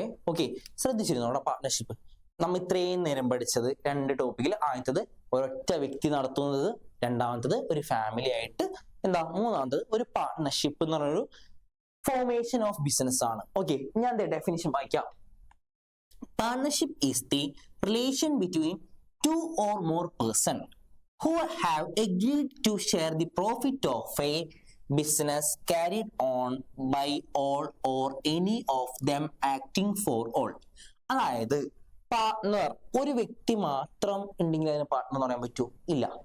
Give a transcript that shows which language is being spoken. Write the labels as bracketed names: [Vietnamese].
[Malayalam] Okay, ശ്രദ്ധിച്ചിരുന്നു അവിടെ partnership. നമ്മൾ ഇത്രയും നേരം പഠിച്ചത് 2 ടോപ്പിക്കിൽ. ആദ്യത്തത് ഒരൊറ്റ വ്യക്തി നടത്തുന്നത്, രണ്ടാമത്തത് ഒരു ഫാമിലി ആയിട്ട്, മൂന്നാമത്തത് ഒരു പാർട്ട്ണർഷിപ്പ് എന്ന് പറഞ്ഞൊരു ഫോർമേഷൻ ഓഫ് ബിസിനസ് ആണ്. ഓക്കെ, ഞാൻ ഡെഫിനിഷൻ വായിക്കാം. [English] Partnership is the relation between 2 or more person who have agreed to share the profit of a business carried on by all or any of them acting for all. [Malayalam] അതായത് partner ഒരു വ്യക്തി മാത്രം ഉണ്ടെങ്കിൽ അതിന് partner എന്ന് പറയാൻ പറ്റൂ? ഇല്ല.